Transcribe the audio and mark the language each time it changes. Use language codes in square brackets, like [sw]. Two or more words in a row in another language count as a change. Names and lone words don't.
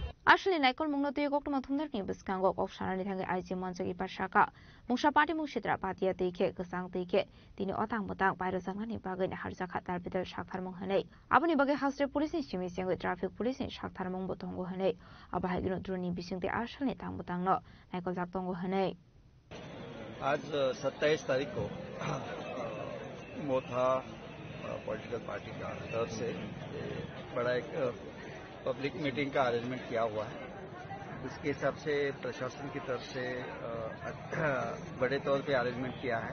[trp] Asli naikol mungno tuyo kok tuma thumnar ni biskango kok shanani thangai aiji monjagi pasaka mungsa party mungshitra patia teike gesang teike tini otang mutang pairo zangnani bagai ni harja khatar bidal shakthar mung hanei aboni bagai hasre police ni chimi sengoi [en] traffic police [trp] ni shakthar mung botongo hanei abahai gino droni bisingte asli tang mutang no naikol jak tongo hanei [hi] आज 27 तारीख को मोथा [en] political party [hi] का तरफ से बड़ा एक [en] public meeting [hi] का अरेंजमेंट किया हुआ है। इसके हिसाब से प्रशासन की तरफ से बड़े तौर पे अरेंजमेंट किया है।